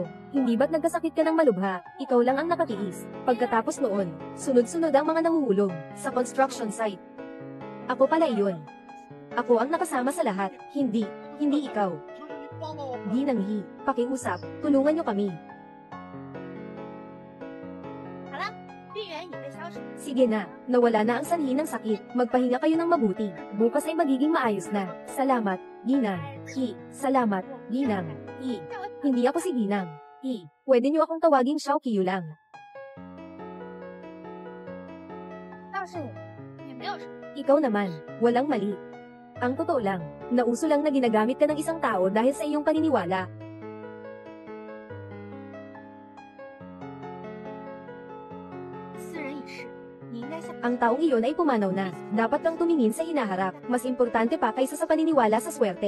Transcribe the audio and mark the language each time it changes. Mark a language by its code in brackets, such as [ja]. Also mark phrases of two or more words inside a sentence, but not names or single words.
[tl] Hindi ba't nagkasakit ka ng malubha, ikaw lang ang nakatiis. Pagkatapos noon, sunod-sunod ang mga nanguhulog sa construction site. Ako pala iyon. Ako ang nakasama sa lahat, hindi ikaw. Ginanghi, pakiusap, tulungan niyo kami. [zh] 好了，病源已被消除。 [tl] Sige na, nawala na ang sanhi ng sakit, magpahinga kayo ng mabuti. Bukas ay magiging maayos na. Salamat, Ginang. Salamat, Ginang. Hindi ako si Ginang. Pwede niyo akong tawaging Xiao Qiyu lang. [zh] 倒是你，也没有什么。 [tl] Ikaw naman, walang mali. Ang totoo lang, nauso lang na ginagamit ka ng isang tao dahil sa iyong paniniwala. Ang taong iyon ay pumanaw na. Dapat kang tumingin sa hinaharap. Mas importante pa kaysa sa paniniwala sa swerte.